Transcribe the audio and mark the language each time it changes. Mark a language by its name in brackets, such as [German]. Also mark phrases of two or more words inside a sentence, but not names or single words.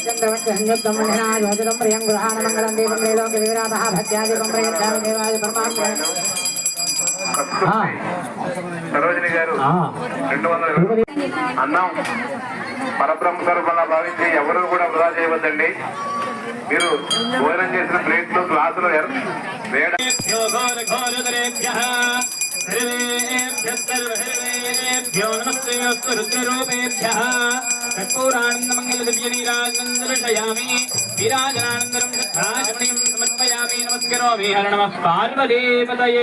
[Telugu] సరోజిని గారు 200. అన్నం పరబ్రహ్మ స్వరూపంగా భావించి ఎవరు కూడా వృధా చేయవద్దండి. మీరు భోజనం చేసిన ప్లేట్లు గ్లాసులు వేయడం [Sanskrit] सर्वेभ्यो नमस्ते रुद्ररूपेभ्यः कर्पूरानन्दमङ्गलदिव्यनीराजनन्दर्शयामि वीराजनानन्दरं श्रद्धाचमणीं समर्पयामि नमस्करोमि हर नमः पार्वतीपतये